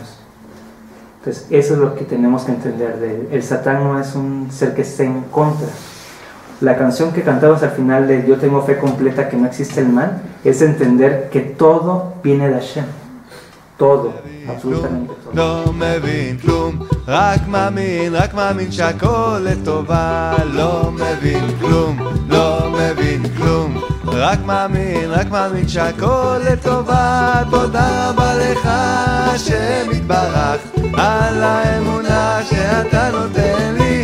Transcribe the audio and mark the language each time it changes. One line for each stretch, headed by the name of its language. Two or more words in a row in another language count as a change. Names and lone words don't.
Spanish: Entonces eso es lo que tenemos que entender de él. El Satán no es un ser que esté en contra. La canción que cantamos al final de Yo tengo fe completa que no existe el mal, es entender que todo viene de Hashem. Todo, absolutamente todo.
Hebrew: לא מבין כלום, רק מאמין שהכל לטובה. לא מבין כלום, לא מבין כלום, רק מאמין שהכל לטובה. תודה רבה לך השם יתברך על האמונה שאתה נותן לי.